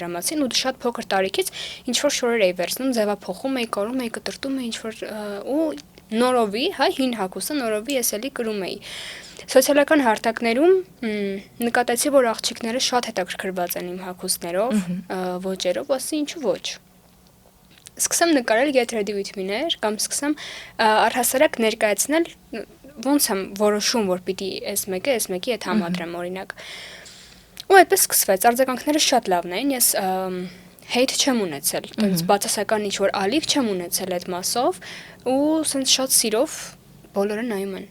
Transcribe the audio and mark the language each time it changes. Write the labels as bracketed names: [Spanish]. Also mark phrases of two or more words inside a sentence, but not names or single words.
[Armenian] դրա մասին ու շատ փոքր տարիքից ինչ որ շորեր էի վերցնում, ձևափոխում էի, կորում էի, կտրտում էի ինչ որ ու նորովի, հա, հին հագուստը նորովի ես էլի կրում էի։ Սոցիալական հարթակներում նկատեցի, որ աղջիկները շատ հետաքրքրված են իմ հագուստներով, ոճերով, ասի ինչու ոչ։ Սկսեմ նկարել [English] get ready with me- [Armenian] ներ կամ սկսեմ առհասարակ ներկայացնել ոնց եմ որոշում, որ պիտի այս մեկի հետ համադրեմ օրինակ։ Ու այդպես սկսվեց, արձագանքները շատ լավն էին, ես hate չեմ ունեցել, այնց բացասական ինչ-որ ալիք չեմ ունեցել այդ մասով ու սենց շատ սիրով բոլորը նայում են։